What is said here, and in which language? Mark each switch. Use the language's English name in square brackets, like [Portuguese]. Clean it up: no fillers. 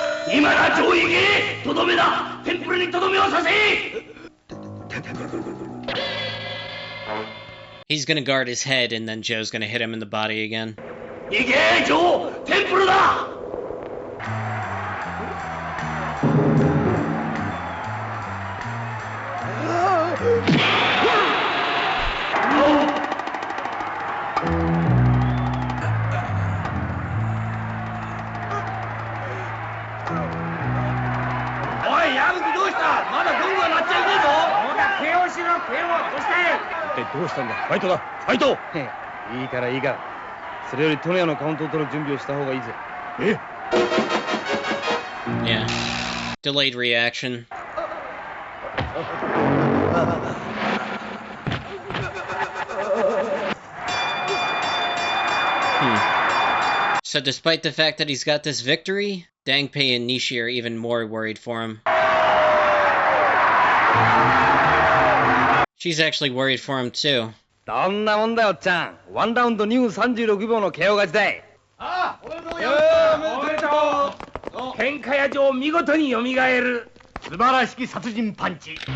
[Japanese] 今だ上位へとどめだテンプルにとどめをさせ [English] He's gonna guard his head, and then Joe's gonna hit him in the body again. [Japanese] 行けジョーテンプルだ おい矢吹どうしたまだゴングが鳴っちゃいねえぞほら KO しろ KO どうした一体どうしたんだ。ファイトだ、ファイト。いいからいいから。それよりトネヤのカウントを取る準備をした方がいいぜ。え [English] Yeah. Delayed reaction. So despite the fact that he's got this victory, Dangpei and Nishi are even more worried for him. She's actually worried for him too. [Japanese] どんなもんだよおっちゃん。ワンラウンド2分36秒の KO 勝ちだい。ああおめでとうおめでとう喧嘩屋上見事によみがえる素晴らしき殺人パンチ。